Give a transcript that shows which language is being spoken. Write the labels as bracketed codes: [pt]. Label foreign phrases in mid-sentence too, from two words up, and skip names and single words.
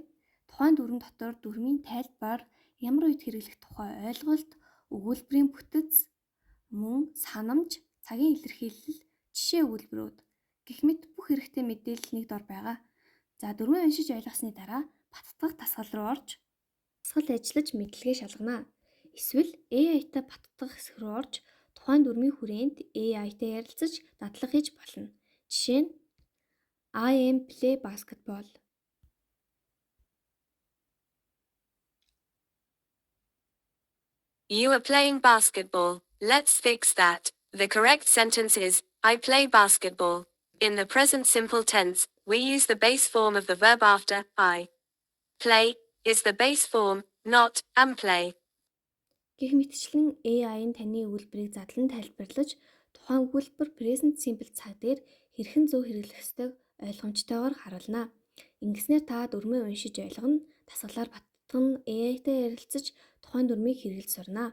[mn] Тухайн дүрм дотор дүрмийн тайлбар, ямар үед хэрэглэх тухай ойлголт, өгүүлбэрийн бүтэц, мөн санамж, цагийн илэрхийлэл, жишээ өгүүлбэрүүд гэх мэт бүх хэрэгтэй мэдээлэл нэг дор байгаа. За дүрмээ уншиж ойлгосны дараа баттгах дасгал руу орж дасгал ажиллаж мэдлэгээ шалгана. Эсвэл AI-тай баттгах хэсэг рүү орж тухайн дүрмийн хүрээнд AI-тай ярилцаж дадлага хийж болно. Жишээ нь [en] I am play basketball. You are playing basketball. Let's fix that. The correct sentence is, I play basketball. In the present simple tense, we use the base form of the verb after I. Play is the base form, not am play. [mn] Гэх мэтчлэн AI нь таны өгүүлбэрийг задлан тайлбарлаж, тухайн өгүүлбэр [en] present simple [mn] цаг дээр хэрхэн зөв хэрэглэх ёстойг ойлгомжтойгоор харуулна. Ингэснээр та дүрмээ уншиж ойлгоно, дасгалаар баттган AI-тай ярилцаж тухайн дүрмийг хэрэглэж сурна.